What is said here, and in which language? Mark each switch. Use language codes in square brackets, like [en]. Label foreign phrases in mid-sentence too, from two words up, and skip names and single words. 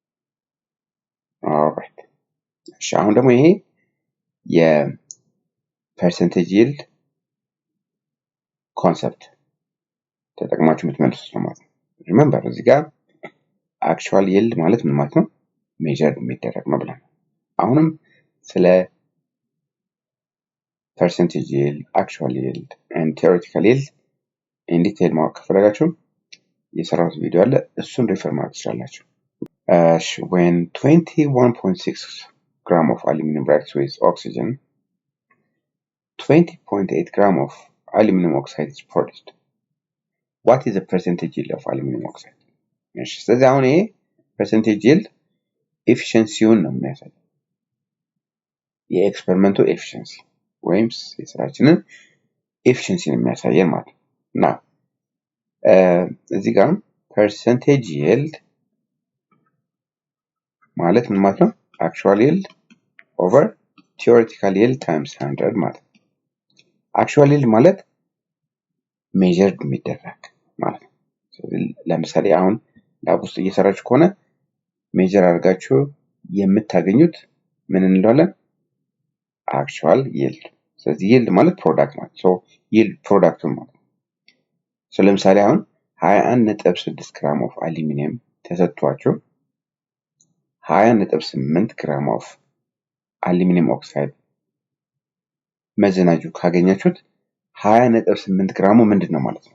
[am] alright እሺ አሁን ደግሞ ይሄ [en] percentage yield concept [am] ተጠቅማችሁ የምትመልሱት ነው ማለት ነው። ሪሜምበር እዚህ ጋር [en] actual yield [am] ማለት ምን ማለት ነው? ሜጀር የሚደረግ ነው ብለን አሁንም ስለ [en] percentage yield, actual yield and theoretical yield in detail [am] ማወቅ ከፈለጋችሁ የሰራሁት ቪዲዮ አለ፣ እሱን ሪፈር ማድረግ ትችላላችሁ። [en] When 21.6 gram of aluminum reacts with oxygen, 20.8 gram of aluminum oxide is produced. What is the percentage yield of aluminum oxide? [am] ስለዚህ አሁን ይሄ [en] percentage yield [am] ኤፊሽንሲውን ነው የሚያሳየው፣ የኤክስፐሪመንቱ ኤፊሽንሲ ወይም የስራችንን ኤፊሽንሲ ነው የሚያሳየን ማለት ነው። እና እዚህ ጋር [en] percentage yield [am] ማለት ምን ማለት ነው? [en] actual yield over theoretical yield times 100 [am] ማለት ነው። [en] actual yield [am] ማለት ሜጀርድ የሚደረግ ማለት ነው። ለምሳሌ አሁን ላብ ውስጥ እየሰራችሁ ከሆነ ሜጀር አድርጋችሁ የምታገኙት ምን እንለዋለን? [en] actual yield። [am] ስለዚህ yield ማለት ፕሮዳክት ማለት ነው። yield ፕሮዳክቱ ማለት ነው። ለምሳሌ አሁን 21.6 [en] gram of aluminum [am] ተሰጥቷችሁ 20.8 [en] gram of aluminum oxide [am] መዘናጁ ካገኛችሁት 20.8 ግራሙ ምንድን ነው ማለት ነው?